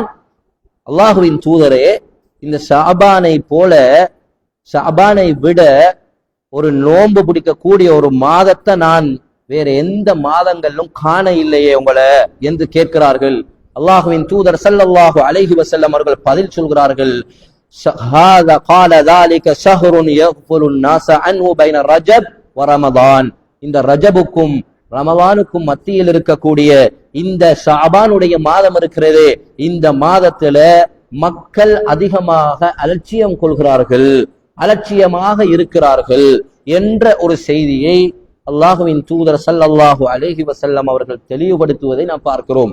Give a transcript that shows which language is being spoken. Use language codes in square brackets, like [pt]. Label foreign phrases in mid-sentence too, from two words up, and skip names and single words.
[ta] அல்லாஹ்வின் தூதரே, இந்த ஷஅபானை விட ஒரு நோன்பு பிடிக்கக்கூடிய ஒரு மாதத்தை நான் வேற எந்த மாதங்களிலும் காண இல்லையே உங்களை என்று கேட்கிறார்கள். அல்லாஹுவின் தூதர் [ar] صلى الله عليه وسلم [ta] அவர்கள் பதில் சொல்கிறார்கள், [ar] ஹாதா قال ذلك شهر يغفل الناس عنه بين رجب ورمضان. [ta] இந்த ரஜபுக்கும் ரமலானுக்கும் மத்தியில் இருக்கக்கூடிய இந்த ஷஅபானுடைய மாதம் இருக்கிறது, இந்த மாதத்துல மக்கள் அதிகமாக அலட்சியம் கொள்கிறார்கள், அலட்சியமாக இருக்கிறார்கள் என்ற ஒரு செய்தியை அல்லாஹுவின் தூதர் [ar] صلى الله عليه وسلم [ta] அவர்கள் தெளிவுபடுத்துவதை நாம் பார்க்கிறோம்.